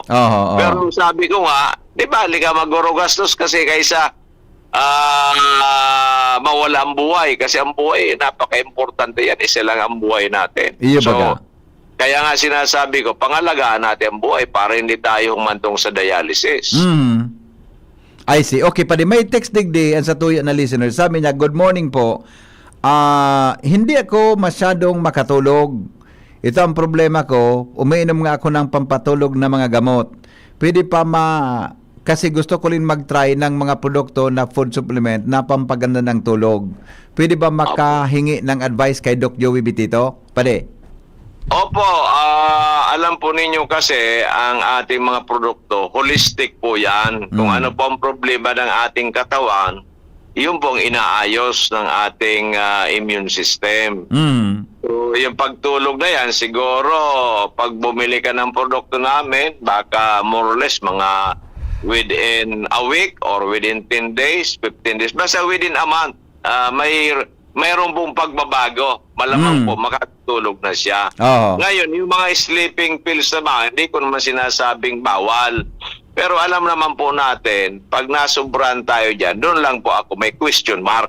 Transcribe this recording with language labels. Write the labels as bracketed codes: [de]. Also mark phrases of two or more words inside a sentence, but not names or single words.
[tl] Pero sabi ko nga, di ba, ka magorogastos kasi kaysa mawala ang buhay. Kasi ang buhay, napaka-importante yan. Isa lang ang buhay natin. Kaya nga sinasabi ko, pangalagaan natin ang buhay para hindi tayo humantong sa dialysis. [en] I see. [bik] Okay, pwede may text digdi sa tuya na listener. [tl] Sabi niya, [en] good morning [tl] po. Hindi ako masyadong makatulog. Ito ang problema ko. Umiinom nga ako ng pampatulog na mga gamot. Pwede pa kasi gusto ko rin mag-try ng mga produkto na [en] food supplement [tl] na pampaganda ng tulog. Pwede ba makahingi ng advice kay Doc Joey Bitito? Pwede. Opo, alam po ninyo kasi ang ating mga produkto, holistic po yan. Kung ano po ang problema ng ating katawan, yun pong inaayos ng ating immune system. So, yung pagtulog na yan, siguro, pag bumili ka ng produkto namin, baka [en] more or less [tl] mga [en] within a week or within 10 days, 15 days, [tl] basta [en] within a month, [tl] mayroon pong pagbabago. Malamang po, makatulog na siya. Ngayon, yung mga [en] sleeping pills [tl] naman, hindi ko naman sinasabing bawal. Pero alam naman po natin, pag nasubran tayo dyan, doon lang po ako may [en] question mark.